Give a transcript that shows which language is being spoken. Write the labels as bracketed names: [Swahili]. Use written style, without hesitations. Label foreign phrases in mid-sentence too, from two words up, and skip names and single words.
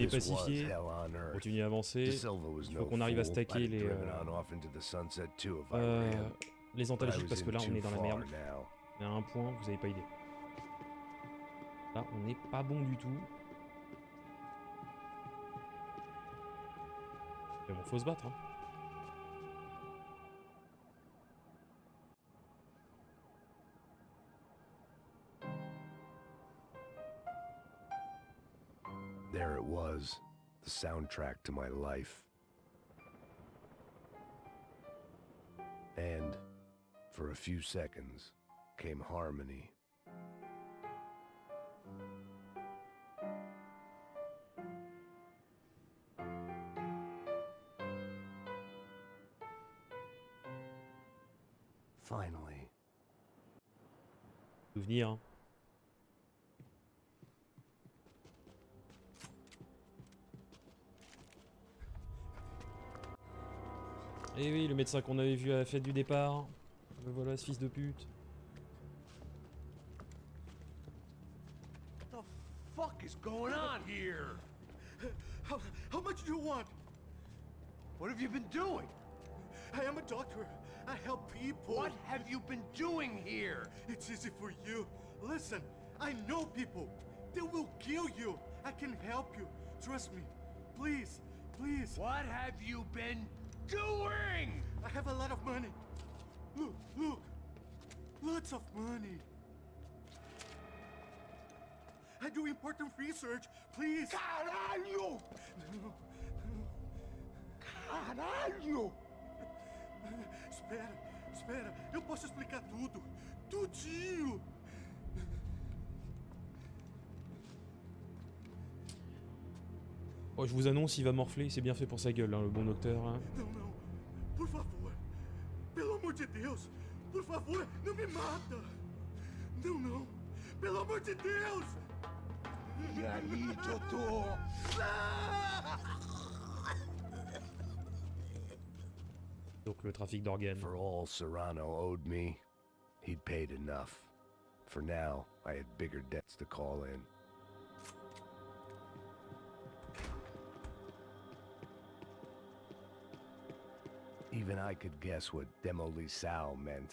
[French] est pacifiée, on continue à avancer, il faut qu'on arrive à stacker les antalgiques parce que là on est dans la merde, mais à un point vous avez pas idée. Là on n'est pas bon du tout. Mais bon, faut se battre hein. [English] There it was, the soundtrack to my life. And, for a few seconds, came harmony. Finally. [French] Souvenir. Hein. Et oui, le médecin qu'on avait vu à la fête du départ. Le voilà, ce fils de pute. [English] What the fuck is going on here? How much do you want? What have you been doing? I am a doctor. I help people. What have you been doing here? It's easy for you. Listen, I know people. They will kill you. I can help you. Trust me. Please, please. What have you been doing? I have a lot of money. Look, look. Lots of money. I do important research. Please. [Portuguese] Caralho! Caralho! Espera, espera, eu posso explicar tudo. Tudinho! [French] Oh, je vous annonce, il va morfler, c'est bien fait pour sa gueule, hein, le bon docteur. Hein. [Portuguese] Não, não. Por favor. Pelo amor de Deus. Por favor, não me mata. Não, não. Pelo amor de Deus. E aí, doutor? [French] Donc le trafic d'organes. [English] For all Serrano owed me, he'd paid enough. For now, I had bigger debts to call in. Even I could guess what demolisal meant.